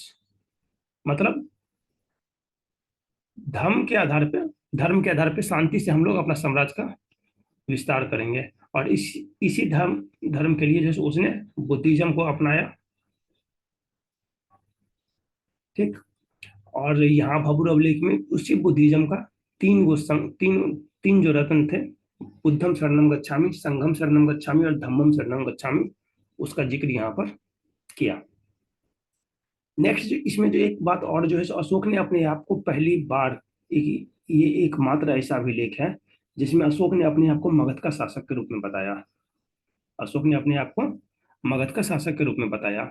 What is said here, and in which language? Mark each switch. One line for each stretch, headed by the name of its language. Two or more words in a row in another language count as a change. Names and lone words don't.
Hindi: मतलब धर्म के आधार पे शांति से हम लोग अपना साम्राज्य का विस्तार करेंगे। और इसी धर्म धर्म के लिए जैसे उसने बुद्धिज्म को अपनाया। ठीक। और यहाँ भभुर अभिलेख में उसी बुद्धिज्म का तीन तीन जो रत्न थे,
Pali: बुद्धम शरणम गच्छामि, संघम शरणम गच्छामि और धम्मम शरणम गच्छामि,
Hindi: उसका जिक्र यहाँ पर किया। नेक्स्ट इसमें जो एक बात और जो है, अशोक ने अपने आप को पहली बार ये एकमात्र ऐसा अभिलेख है जिसमें अशोक ने अपने आप को मगध का शासक के रूप में बताया। अशोक ने अपने आप को मगध का शासक के रूप में बताया।